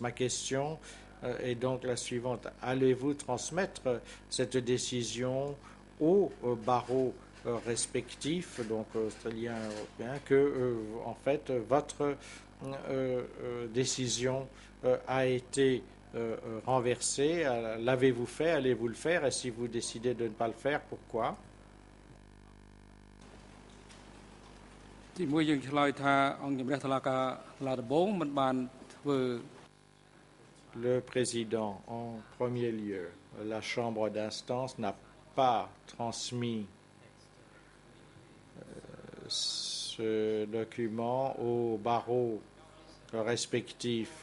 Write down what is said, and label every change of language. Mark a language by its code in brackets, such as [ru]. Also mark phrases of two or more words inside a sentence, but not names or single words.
[fr] Ma question est donc la suivante. Allez-vous transmettre cette décision au barreau respectif, donc australien et européen, que en fait votre décision a été renversée? L'avez-vous fait? Allez-vous le faire? Et si vous décidez de ne pas le faire, pourquoi? [km] ទីមួយយើងឆ្លើយថាអង្គជំរះតុលាការឡាដំបងមិនបានធ្វើ [fr] Le président, en premier lieu, la chambre d'instance n'a pas transmis ce document aux barreaux respectifs.